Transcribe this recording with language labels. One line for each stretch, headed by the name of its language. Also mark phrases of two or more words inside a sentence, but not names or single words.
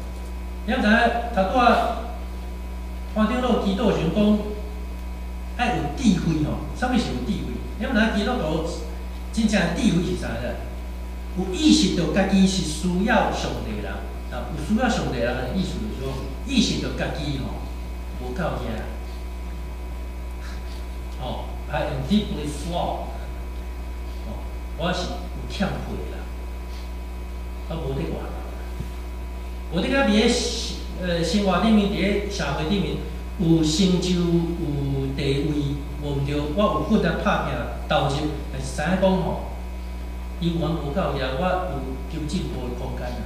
Min Nan Chinese: 你毋知影头拄潘长老基督想讲，爱有智慧吼，啥物是有智慧？你毋知影基督徒真正的智慧是啥咧？有意识到家己是需要上帝人，有需要上帝人的意思就是讲，意识到家己吼无够惊。
English: 哦 ，I am deeply flawed。
Min Nan Chinese: 我是有欠配啦，无伫外头，无伫甲伫咧生活顶面，伫咧社会顶面有成就、有地位，无毋对，我有骨力拍拼投入，但是知影讲吼，永远无够遐，我有求进步的空间啦。